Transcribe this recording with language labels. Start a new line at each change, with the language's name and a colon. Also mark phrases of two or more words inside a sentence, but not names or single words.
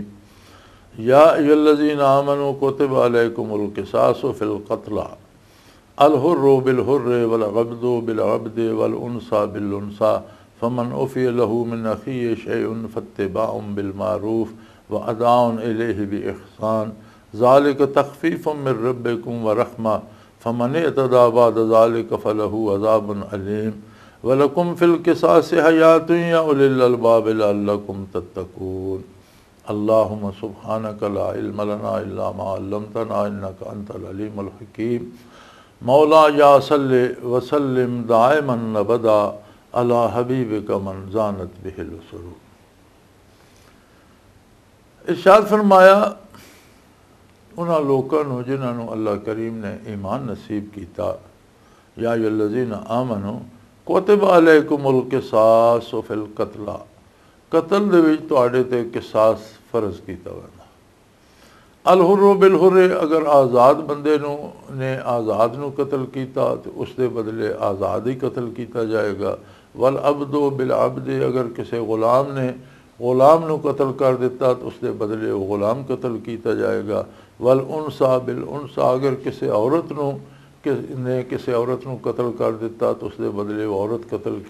Arabic: يا أيها الذين آمنوا كتب عليكم القصاص في القتل الحر بالحر والعبد بالعبد والأنثى بالأنثى فمن عفي له من أخيه شيء فاتباع بالمعروف وأداء إليه بإحسان ذلك تخفيف من ربكم ورحمة فمن اعتدى بعد ذلك فله عذاب أليم ولكم في القصاص حياة يا أولي الألباب لعلكم تتقون. اللهم سبحانك لا علم لنا إلا ما علمتنا إنك أنت العليم الحكيم. مولاي صل وسلم دائما أبدا على حبيبك من زانت به السرور.
Punjabi: ਇਰਸ਼ਾਦ ਫ਼ਰਮਾਇਆ ਉਨ੍ਹਾਂ ਲੋਕਾਂ ਨੂੰ ਜਿਨ੍ਹਾਂ ਨੂੰ ਅੱਲਾਹ ਕਰੀਮ ਨੇ ਈਮਾਨ ਨਸੀਬ ਕੀਤਾ।
Arabic: يا أيها الذين آمنوا كتب عليكم القصاص في القتل,
Punjabi: ਕਤਲ ਦੇ ਵਿਚ ਤੁਹਾਡੇ ਤੇ ਕਿਸਾਸ ਫ਼ਰਜ਼ ਕੀਤਾ ਵੇਂਦਾ।
Arabic: الحر بالحر,
Punjabi: ਅਗਰ ਆਜ਼ਾਦ ਬੰਦੇ ਨੇ ਆਜ਼ਾਦ ਨੂੰ ਕਤਲ ਕੀਤਾ
Urdu: تو اس کے بدلے آزاد ہی قتل کیا جائے گا.
Arabic: والعبد بالعبد,
Punjabi: ਅਗਰ ਕਿਸੀ ਗ਼ੁਲਾਮ ਨੇ ਗ਼ੁਲਾਮ ਨੂੰ ਕਤਲ ਕਰ ਦਿੱਤਾ
Urdu: تو اس کے بدلے وہ غلام قتل کیا جائے گا.
Arabic: والأنثى بالأنثى,
Punjabi: ਅਗਰ ਕਿਸੀ ਔਰਤ ਨੇ ਕਿਸੀ ਔਰਤ ਨੂੰ ਕਤਲ ਕਰ ਦਿੱਤਾ
Urdu: تو اس کے بدلے وہ عورت قتل کی.